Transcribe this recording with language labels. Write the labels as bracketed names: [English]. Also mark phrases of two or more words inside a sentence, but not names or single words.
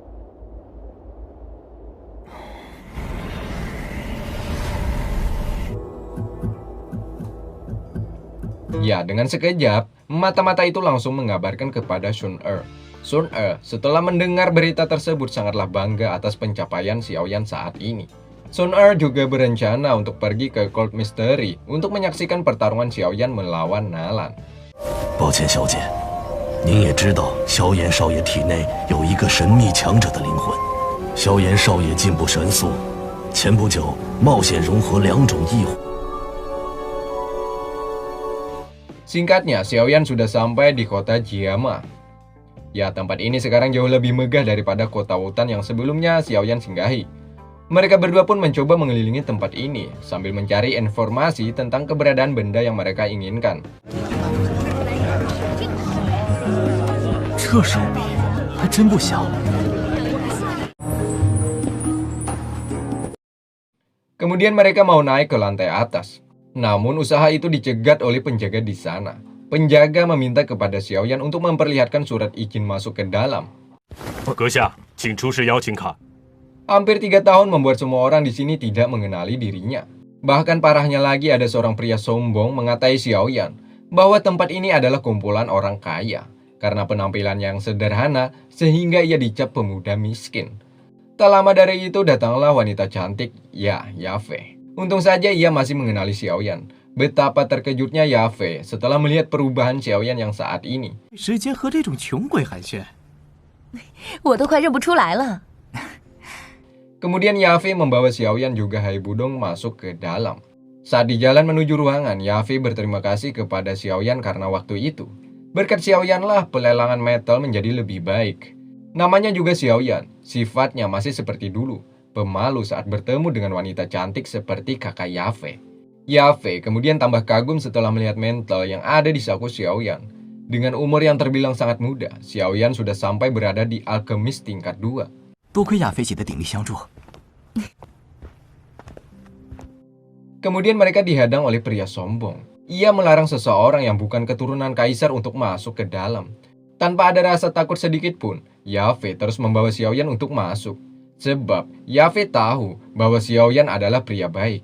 [Indonesian] Ya, dengan sekejap, mata-mata itu langsung mengabarkan kepada Sun Er. Sun Er, setelah mendengar berita tersebut, sangatlah bangga atas pencapaian Xiaoyan saat ini. Sun Er juga berencana untuk pergi ke Cold Mystery untuk menyaksikan pertarungan Xiaoyan melawan Nalan. [Chinese] 抱歉，小姐，您也知道萧炎少爷体内有一个神秘强者的灵魂。萧炎少爷进步神速，前不久冒险融合2种异火。 [Indonesian] Singkatnya, Xiaoyan sudah sampai di kota Jiama. Ya, tempat ini sekarang jauh lebih megah daripada kota Wutan yang sebelumnya Xiaoyan singgahi. Mereka berdua pun mencoba mengelilingi tempat ini sambil mencari informasi tentang keberadaan benda yang mereka inginkan. [Chinese] 这手臂还真不小。 [Indonesian] Kemudian mereka mau naik ke lantai atas. Namun usaha itu dicegat oleh penjaga di sana. Penjaga meminta kepada Xiaoyan untuk memperlihatkan surat izin masuk ke dalam. [Chinese] 阁下，请出示邀请卡。 [Indonesian] Hampir 3 tahun membuat semua orang di sini tidak mengenali dirinya. Bahkan parahnya lagi, ada seorang pria sombong mengatai Xiaoyan bahwa tempat ini adalah kumpulan orang kaya karena penampilan yang sederhana sehingga ia dicap pemuda miskin. Tak lama dari itu datanglah wanita cantik, ya, Yafe. Untung saja ia masih mengenali Xiaoyan. Betapa terkejutnya Yafe setelah melihat perubahan Xiaoyan yang saat ini. [Chinese] 时间和这种穷鬼寒暄，我都快认不出来了。 [Indonesian] Kemudian Yafe membawa Xiaoyan juga Hai Budong masuk ke dalam. Saat di jalan menuju ruangan, Yafe berterima kasih kepada Xiaoyan karena waktu itu. Berkat Xiaoyan lah pelelangan metal menjadi lebih baik. Namanya juga Xiaoyan, sifatnya masih seperti dulu, pemalu saat bertemu dengan wanita cantik seperti kakak Yafe. Yafe kemudian tambah kagum setelah melihat mental yang ada di saku Xiaoyan. Dengan umur yang terbilang sangat muda, Xiaoyan sudah sampai berada di alkemis tingkat 2. [Chinese] 多亏亚菲姐的鼎力相助。 [Indonesian] Kemudian mereka dihadang oleh pria sombong. Ia melarang seseorang yang bukan keturunan kaisar untuk masuk ke dalam. Tanpa ada rasa takut sedikit pun, Yafe terus membawa Xiaoyan untuk masuk. Sebab Yafe tahu bahwa Xiaoyan adalah pria baik.